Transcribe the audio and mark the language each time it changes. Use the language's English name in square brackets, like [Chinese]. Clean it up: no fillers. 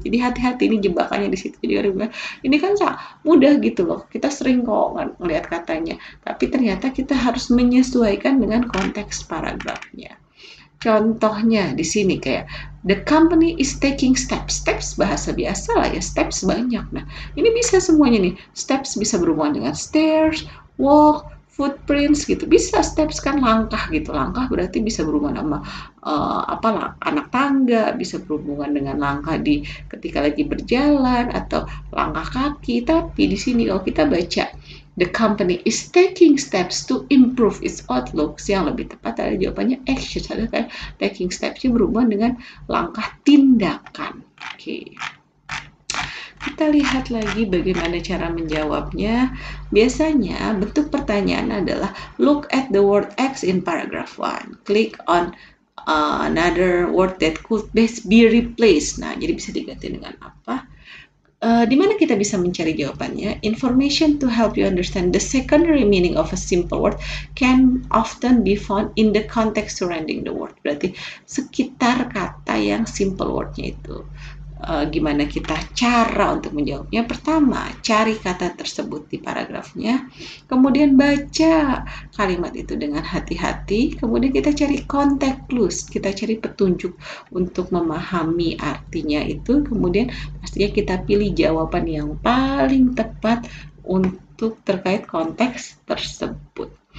[Indonesian] Jadi hati-hati, ini jebakannya di situ. Jadi ini kan mudah gitu loh. Kita sering kok ngelihat katanya, tapi ternyata kita harus menyesuaikan dengan konteks paragrafnya. Contohnya di sini kayak [English] the company is taking steps. [Indonesian] Steps bahasa biasa lah ya, steps banyak. Nah, ini bisa semuanya nih. Steps bisa berhubungan dengan stairs, walk, footprints gitu. Bisa steps kan langkah gitu. Langkah berarti bisa berhubungan sama anak tangga, bisa berhubungan dengan langkah di ketika lagi berjalan atau langkah kaki. Tapi di sini kalau kita baca [English] the company is taking steps to improve its outlook, [Indonesian] yang lebih tepat adalah jawabannya action. Ada kan taking steps-nya berhubungan dengan langkah tindakan. Oke. Kita lihat lagi bagaimana cara menjawabnya. Biasanya bentuk pertanyaan adalah [English] look at the word X in paragraph 1. Click on another word that could best be replaced. [Indonesian] Nah, jadi bisa diganti dengan apa? Di mana kita bisa mencari jawabannya? [English] Information to help you understand the secondary meaning of a simple word can often be found in the context surrounding the word. [Indonesian] Berarti sekitar kata yang simple word-nya itu. Gimana kita cara untuk menjawabnya? Pertama, cari kata tersebut di paragrafnya, kemudian baca kalimat itu dengan hati-hati, kemudian kita cari context clues, kita cari petunjuk untuk memahami artinya itu, kemudian pastinya kita pilih jawaban yang paling tepat untuk terkait konteks tersebut.